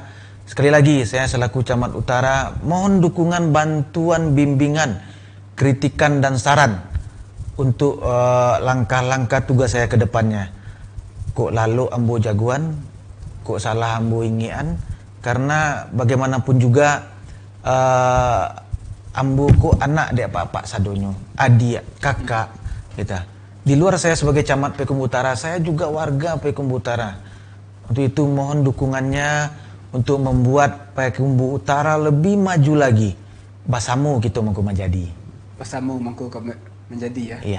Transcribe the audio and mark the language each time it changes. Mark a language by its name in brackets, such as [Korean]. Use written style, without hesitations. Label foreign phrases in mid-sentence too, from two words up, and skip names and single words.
[Indonesian] Sekali lagi, saya selaku Camat Utara mohon dukungan, bantuan, bimbingan, kritikan dan saran untuk langkah-langkah tugas saya ke depannya. [Minangkabau] Kok lalu ambo jagoan, kok salah ambo ingian, karena bagaimanapun juga ambo kok anak dek pak sadonyo, adik, kakak kita. [Indonesian] Di luar saya sebagai Camat Payakumbuh Utara, saya juga warga Payakumbuh Utara. Untuk itu mohon dukungannya untuk membuat Payakumbuh Utara lebih maju lagi. [Minangkabau] Basamu gitu mangko menjadi. Basamu mangko menjadi ya. [Indonesian] Iya.